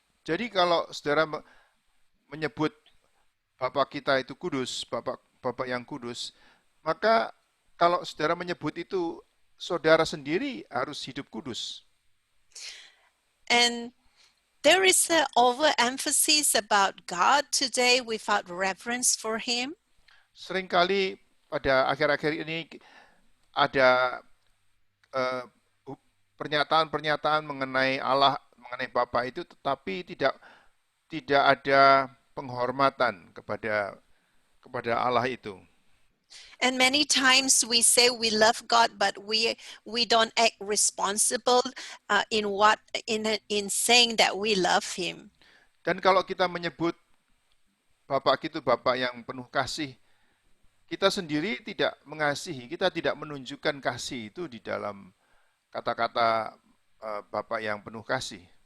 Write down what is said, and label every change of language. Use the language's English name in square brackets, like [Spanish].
[Indonesian] Jadi kalau saudara menyebut Bapak kita itu kudus, Bapak yang kudus, maka kalau saudara menyebut itu, saudara sendiri harus hidup kudus. [English] And there is an overemphasis about God today without reverence for him. [Indonesian] Seringkali pada akhir-akhir ini ada pernyataan-pernyataan mengenai Allah, mengenai Bapa itu, tetapi tidak ada penghormatan kepada Allah itu. [English] And many times we say we love God, but we don't act responsible in saying that we love him. [Indonesian] Dan kalau kita menyebut Bapak itu Bapak yang penuh kasih, kita sendiri tidak mengasihi, kita tidak menunjukkan kasih itu di dalam kata-kata Bapak yang penuh kasih.